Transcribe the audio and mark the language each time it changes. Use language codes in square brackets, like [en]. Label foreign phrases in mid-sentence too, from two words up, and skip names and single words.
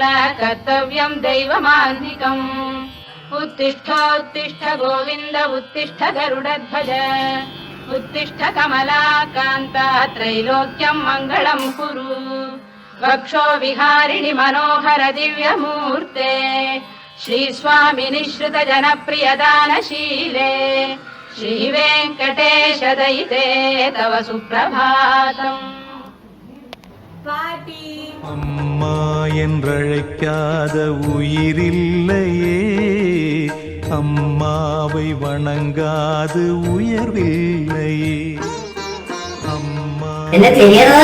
[sa] कर्तव्यं दैवमान्धिकम् उत्तिष्ठोत्तिष्ठ गोविन्द उत्तिष्ठ गरुडध्वज उत्तिष्ठ कमलाकान्ता त्रैलोक्यं मङ्गलं कुरु वक्षो विहारिणि मनोहर दिव्यमूर्ते श्रीस्वामि निःश्रित जनप्रियदानशीले श्रीवेङ्कटेश दयिते तव सुप्रभातम् [ta] அம்மா என்றழைக்காத உயிரில்லையே, அம்மாவை வணங்காது உயர்வில்லையே. அம்மா என்ன தெரியாதா